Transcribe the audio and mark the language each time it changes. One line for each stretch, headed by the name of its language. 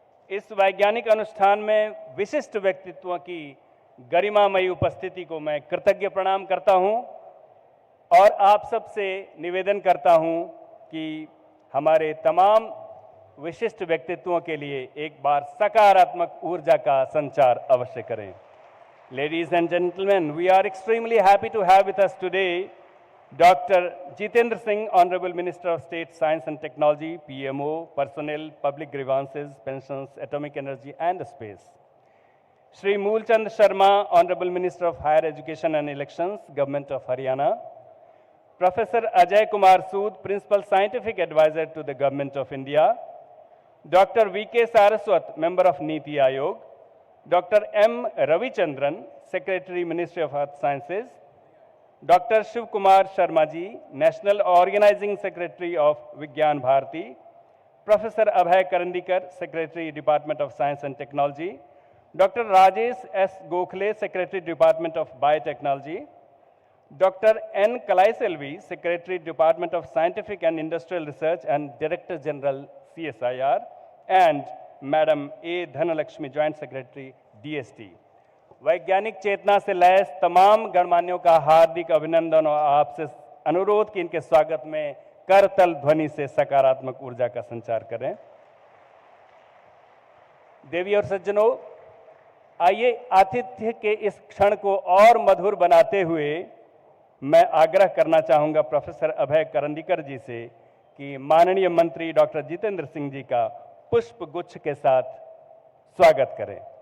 Hindi: इस वैज्ञानिक अनुष्ठान में विशिष्ट व्यक्तित्वों की गरिमामयी उपस्थिति को मैं कृतज्ञ प्रणाम करता हूं और आप सबसे निवेदन करता हूं कि हमारे तमाम विशिष्ट व्यक्तित्वों के लिए एक बार सकारात्मक ऊर्जा का संचार अवश्य करें।
English: Ladies and gentlemen, we are extremely happy to have with us today Dr. Jitendra Singh, Honorable Minister of State, Science and Technology, PMO, Personnel, Public Grievances, Pensions, Atomic Energy and Space. Shri Moolchand Sharma, Honorable Minister of Higher Education and Elections, Government of Haryana. Professor Ajay Kumar Sood, Principal Scientific Advisor to the Government of India. Dr. V.K. Saraswat, Member of Niti Aayog. Dr. M. Ravichandran, Secretary, Ministry of Earth Sciences. Dr. Shiv Kumar Sharma ji, National Organizing Secretary of Vigyan Bharati. Professor Abhay Karandikar, Secretary, Department of Science and Technology. Dr. Rajesh S. Gokhale, Secretary, Department of Biotechnology. Dr. N. Kalaiselvi, Secretary, Department of Scientific and Industrial Research and Director General, CSIR. And Madam A. Dhanalakshmi, Joint Secretary, DST.
Hindi: वैज्ञानिक चेतना से lace तमाम गणमान्यों का हार्दिक अभिनंदन और आपसे अनुरोध कि इनके स्वागत में करतल ध्वनि से सकारात्मक ऊर्जा का संचार करें। देवी और सज्जनों, आइए आतिथ्य के इस क्षण को और मधुर बनाते हुए मैं आग्रह करना चाहूंगा प्रोफेसर अभय करंदीकर जी से कि माननीय मंत्री डॉक्टर जितेंद्र सिंह जी का पुष्प गुच्छ के साथ स्वागत करें।